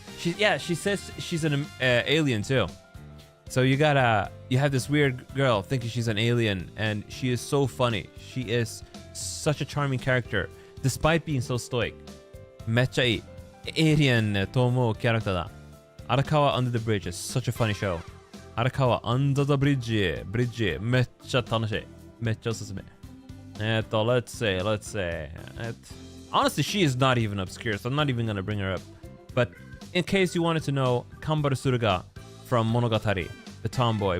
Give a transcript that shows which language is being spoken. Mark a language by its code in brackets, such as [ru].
[en] She says she's an alien too. So you have this weird girl thinking she's an alien, and she is so funny. She is such a charming character, despite being so stoic. [ja] めっちゃいい。 Alien と思うキャラクターだ。 [en] Arakawa Under the Bridge is such a funny show. Arakawa Under the Bridge [ja] めっちゃ楽しい。めっちゃおすすめ。 [en] let's say. Honestly, she is not even obscure, so I'm not even gonna bring her up. But in case you wanted to know, Kambaru Suruga from Monogatari, the tomboy.